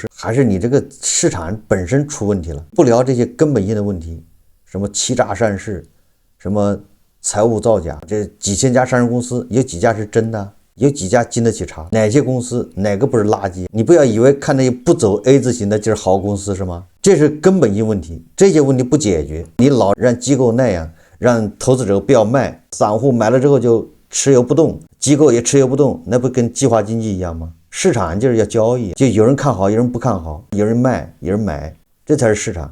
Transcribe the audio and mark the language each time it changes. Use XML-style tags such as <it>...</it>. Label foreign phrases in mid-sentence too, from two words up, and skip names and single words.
<zh>還是你這個市場本身出問題了。不聊這些根本性的問題，什麼欺詐上市，什麼財務造假，這幾千家上市公司有幾家是真的？有幾家經得起查？哪些公司哪個不是垃圾？你不要以為看那些不走 A 字形的就是好公司是嗎？這是根本性問題，這些問題不解決，你老讓機構那樣，讓投資者不要賣，散戶買了之後就持有不動，機構也持有不動，那不跟計劃經濟一樣嗎？市場就是要交易，就有人看好，有人不看好，有人賣，有人買，這才是市場。</zh>